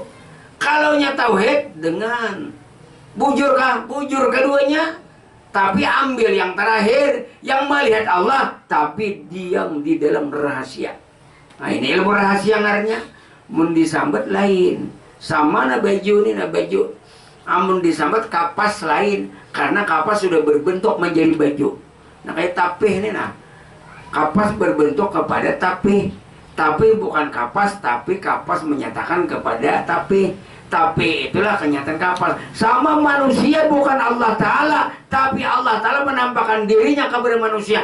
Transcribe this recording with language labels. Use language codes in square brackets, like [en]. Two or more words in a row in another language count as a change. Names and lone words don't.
[id] Kalau nyata tauhid dengan bujur keduanya, tapi ambil yang terakhir, yang melihat Allah tapi diam di dalam rahasia. [bjn] Nah ini ilmu rahasia ngarannya. Mun disambat lain, sama na baju ini na baju. Amun disambat kapas lain, karena kapas sudah berbentuk menjadi baju. Nah kayak tapih ini nah, kapas berbentuk kepada tapih. [id] Tapi bukan kapas, tapi kapas menyatakan kepada tapih. Tapi itulah kenyataan kapas. Sama manusia bukan Allah Ta'ala, tapi Allah Ta'ala menampakkan dirinya kepada manusia.